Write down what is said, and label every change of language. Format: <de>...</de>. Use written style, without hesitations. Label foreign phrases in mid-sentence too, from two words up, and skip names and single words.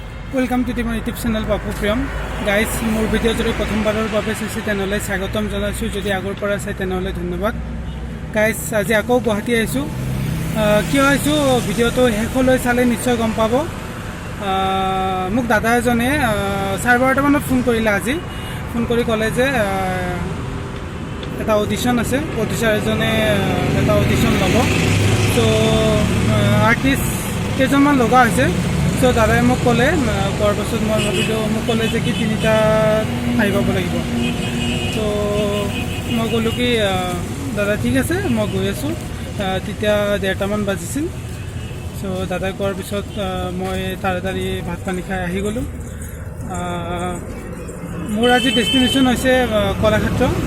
<en>Welcome to my YouTube channel Papu Priyam.</en> <as>Guys, মোৰ video যদি প্ৰথমবাৰৰ বাবে চাইছোঁ তেন্তে স্বাগতম জনাইছোঁ যদি আগৰ পৰা চাই তেন্তে ধন্যবাদ. Guys, আজি আকৌ গুৱাহাটী আহিছোঁ কিয় আহিছোঁ video টো শেষলৈ চালে নিশ্চয় গম পাব. মোক দাদা এজনে 12:30 মানত phone কৰিলে আজি. Phone kori kole je eta audition ase. Producer ejone eta audition lobo. So artist কেইজনমান লগা হৈছে. So দাদাই মোক ক'লে কোৱাৰ পাছত মই ভাবিলোঁ মোক ক'লে যে কি তিনিটা আহি পাব লাগিব তো মই ক'লোঁ কি দাদা ঠিক আছে মই গৈ আছোঁ তেতিয়া 1:30মান বাজিছিল চ' দাদাই কোৱাৰ পিছত মই তাড়াতাড়ি ভাত পানী খাই আহি গ'লোঁ মোৰ আজি ডেষ্টিনেশ্যন হৈছে কলাক্ষেত্ৰ</as>